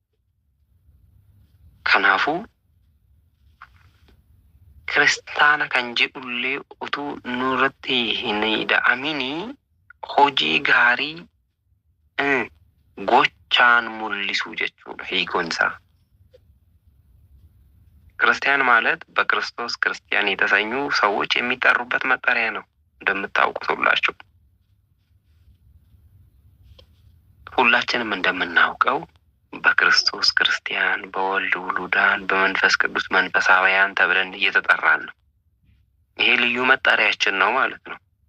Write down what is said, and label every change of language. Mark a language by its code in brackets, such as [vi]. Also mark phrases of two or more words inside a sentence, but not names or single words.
[om] Kanaafuu kiristaana kan jedhullee utuu nurratti hin ida'amini hojii gaarii gochaan mul'isuu jechuudha hiikoon isaa። [am] ክርስቲያን ማለት በክርስቶስ ክርስቲያን የተሰኙ ሰዎች የሚጠሩበት መጠሪያ ነው። እንደምታውቁት ሁላችንም እንደምናውቀው በክርስቶስ ክርስቲያን፣ በወልድ ውሉዳን፣ በመንፈስ ቅዱስ መንፈሳውያን ተብለን እየተጠራን ነው። ይሄ ልዩ መጠሪያችን ነው ማለት ነው።